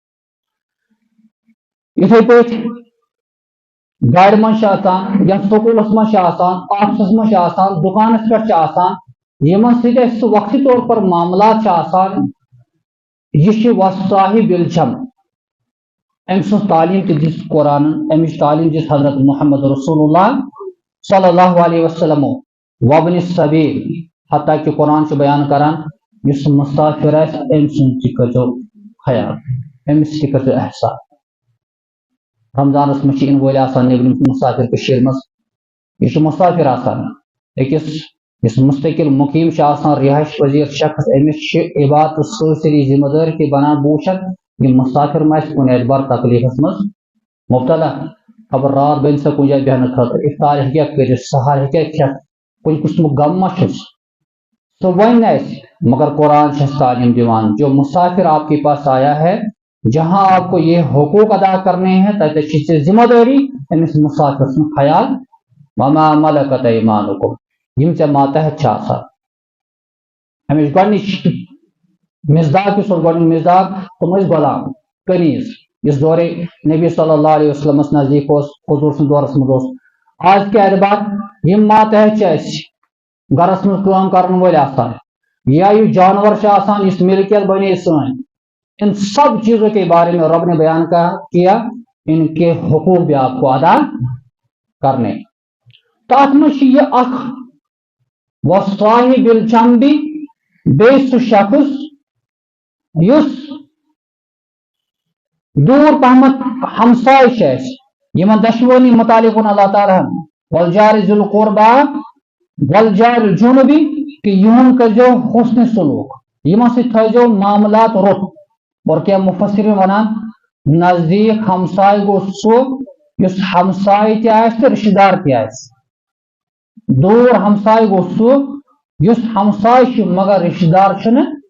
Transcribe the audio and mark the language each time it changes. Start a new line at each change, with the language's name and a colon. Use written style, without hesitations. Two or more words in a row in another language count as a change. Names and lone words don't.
Kashmiri: یِتھے پٲٹھۍ گاڑِ منٛز چھِ آسان یا سکوٗلس منٛز چھِ آسان آفسس منٛز چھِ آسان دُکانس پٮ۪ٹھ چھِ آسان یِمن سۭتۍ اَسہِ سُہ وقتی طور پر معاملات چھِ آسان یہِ چھِ
Arabic: والصاحب بالجنب
Kashmiri: أمۍ سٕنٛز تعلیٖم تہِ دِژ قرآنن أمِچ تعلیٖم دِژ حضرت محمد
Arabic: رسول اللہ صلی اللہ علیہ وسلم وابن السبیل
Kashmiri: حتیٰ کہ قرآن چھُ بیان کران یُس مسافر آسہِ أمۍ سُنٛد تہِ کٔرۍزیو خیال أمِس تہِ کٔرۍزیو احسان رمضانس منٛز چھِ یِنہٕ وٲلۍ آسان نیبرِم مسافر کٔشیٖرِ منٛز یہِ چھُ مسافر آسان أکِس یُس مستقل مقیٖم چھُ آسان رہائش پذیٖر شخص أمِس چھِ عبادتہٕ سۭتۍ سۭتی ذمہٕ دٲری تہِ بنان بہٕ وٕچھکھ یہِ مسافر ما آسہِ کُنہِ اعتبار تکلیٖفس منٛز مبتلا خبر رات بنہِ سا کُنہِ جایہِ بیٚہنہٕ خٲطرٕ افطار ہیٚکیٛاہ کٔرِتھ سحر ہیٚکیٛاہ کھٮ۪تھ کُنہِ قٕسمُک غم ما چھُس سُہ وَنہِ نہٕ اَسہِ مگر قرآن چھِ اَسہِ تعلیٖم دِوان جو
Urdu: مسافر آپ کے پاس آیا ہے جہاں آپ کو یہ حقوق ادا کرنے ہیں
Kashmiri: تتہِ چھِ ذمہ دٲری أمِس مسافر سُنٛد خیال
Arabic: وما ملکت ایمانکم
Urdu: یِم
Kashmiri: ژےٚ ماتحت چھِ آسان اَمِچ گۄڈنِچ مصداق یُس اوس گۄڈنیُک مصداق تِم ٲسۍ غلام کنیٖز یُس دورے نبی
Arabic: صلی اللہ
Kashmiri: علیہ وسلمس نزدیٖک اوس حضوٗر سٕنٛدِ دورس منٛز اوس آز کہِ اعتبار یِم ماتحت چھِ اَسہِ گرس منٛز کٲم کرن وٲلۍ آسان یا یہِ جانور چھُ آسان یُس ملکیت بنے سٲنۍ
Urdu: ان سب چیزوں کے بارے میں رب نے بیان کیا ان کے حقوق بھی آپ کو ادا کرنے
Kashmiri: تَتھ منٛز چھُ یہِ اکھ
Arabic: والصاحب بالجنبی
Kashmiri: بیٚیہِ سُہ شخص یُس دوٗر پہمتھ ہمساے چھِ اَسہِ یِمن دۄشوٕنی متعلق ووٚن اللہ تعالیٰ ہن
Arabic: والجار ذی القربا والجار الجنبی
Kashmiri: کہ یِہُنٛد کٔرۍزیو حسنِ سلوٗک یِمن سۭتۍ تھٲیزیو معاملات رُت اور کینٛہہ مُفسِریٖن وَنان نزدیٖک ہمساے گوٚو سُہ یُس ہمساے تہِ آسہِ تہٕ رِشتہٕ دار تہِ آسہِ دوٗر ہمساے گوٚو سُہ یُس ہمساے چھُ مگر رِشتہٕ دار چھُنہٕ